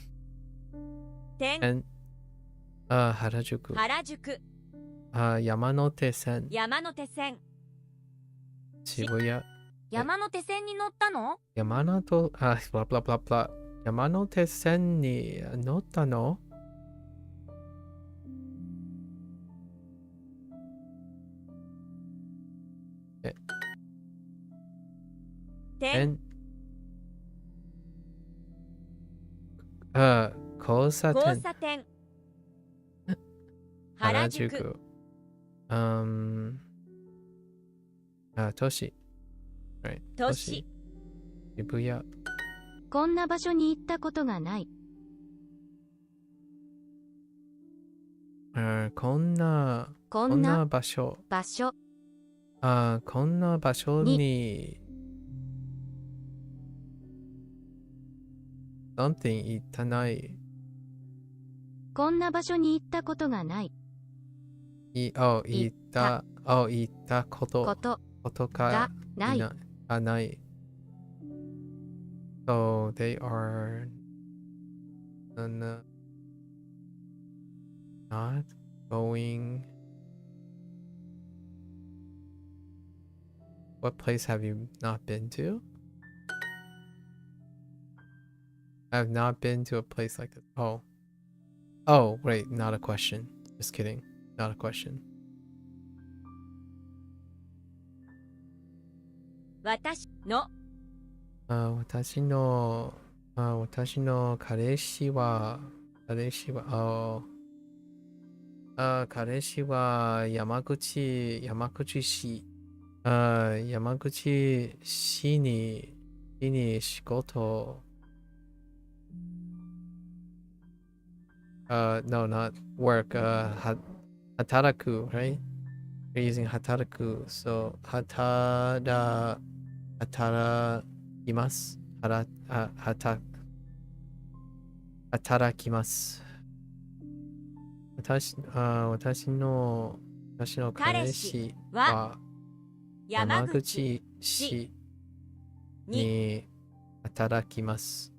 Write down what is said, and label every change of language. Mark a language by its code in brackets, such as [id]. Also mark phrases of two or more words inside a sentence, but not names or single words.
[ja] 点原宿。山手線。渋谷。山手線に乗ったの？山手線に乗ったの？点交差点。原宿。都市。都市。渋谷。こんな場所に行ったことがない。こんな場所。こんな場所にsomething 行ったない。こんな場所に行ったことがない。行ったことがない。 [en] So they are not going What place have you not been to? I have not been to a place like this. Oh. Oh, wait, not a question. Just kidding. Not a question. [ja] 私の私の彼氏は、彼氏は山口市、山口市に仕事、 [en] no, not work, [ja] 働く, [en] right? You're using 働く, so 働きます。 [ja] 働きます。私の彼氏は山口市に働きます。